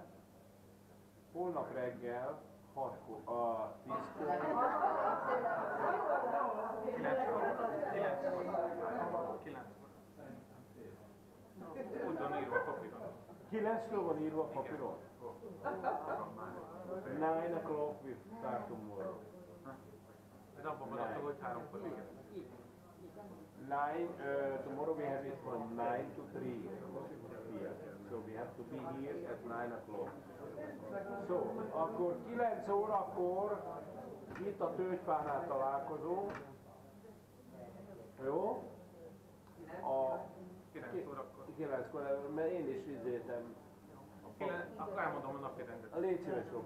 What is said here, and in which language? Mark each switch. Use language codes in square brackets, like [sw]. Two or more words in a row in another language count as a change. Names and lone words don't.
[hu] Holnap reggel 6-kor, a 10-kor. 9-től van írva a papíron? [en] 9 o'clock we start tomorrow. [hu] Ez abban van, hogy 3-kor igen. 9, [en] tomorrow we have it from 9 to 3 here. So we have to be here at 9 o'clock. So, [hu] akkor 9 órakor itt a Tölgyfánál találkozunk. Jó? A 9 órakor. 9-kor, mert én is izéltem. Akkor elmondom a napi rendet. Légy szíves, Robi.